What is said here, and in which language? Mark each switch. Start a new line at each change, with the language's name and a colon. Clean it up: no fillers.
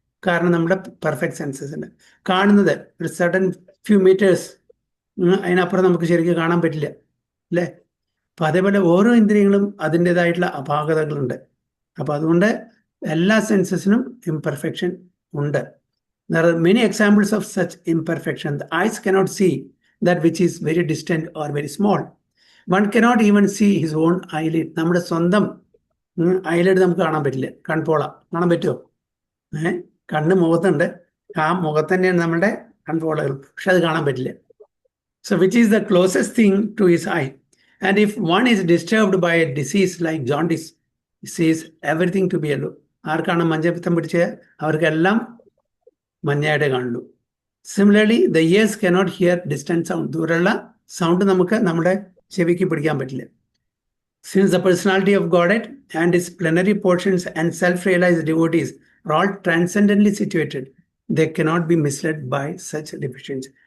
Malayalam: കാരണം നമ്മുടെ perfect census ഉണ്ട്. കാണുന്നത് ഒരു
English: sudden few metres,
Malayalam: അതിനപ്പുറം നമുക്ക് ശരിക്കും കാണാൻ പറ്റില്ല അല്ലേ. അപ്പം അതേപോലെ ഓരോ ഇന്ദ്രിയങ്ങളും അതിൻ്റെതായിട്ടുള്ള അപാകതകളുണ്ട്. അപ്പം അതുകൊണ്ട് എല്ലാ സെൻസസിനും ഇംപെർഫെക്ഷൻ ഉണ്ട്.
English: There are many examples of such imperfection. The eyes cannot see that which is very distant or very small. One cannot even see his own eyelid.
Malayalam: നമ്മുടെ സ്വന്തം ഐലിഡ് നമുക്ക് കാണാൻ പറ്റില്ല. കൺപോള കാണാൻ പറ്റുമോ? കണ്ണ് മുഖത്തുണ്ട്, ആ മുഖത്ത് തന്നെയാണ് നമ്മുടെ കൺപോളകൾ, പക്ഷെ അത് കാണാൻ പറ്റില്ല.
English: So which is the closest thing to his eye. And if one is disturbed by a disease like jaundice, he sees everything to be yellow.
Malayalam: ആർക്കാണ് മഞ്ഞപ്പിത്തം പിടിച്ച് അവർക്കെല്ലാം മഞ്ഞയായിട്ട് കാണുള്ളൂ.
English: Similarly the ears cannot hear distant sound.
Malayalam: ദൂരമുള്ള sound നമുക്ക് നമ്മുടെ ചെവിക്ക് പിടിക്കാൻ പറ്റില്ല.
English: Since the personality of Godhead and his plenary portions and self realised devotees are all transcendentally situated, they cannot be misled by such deficiency.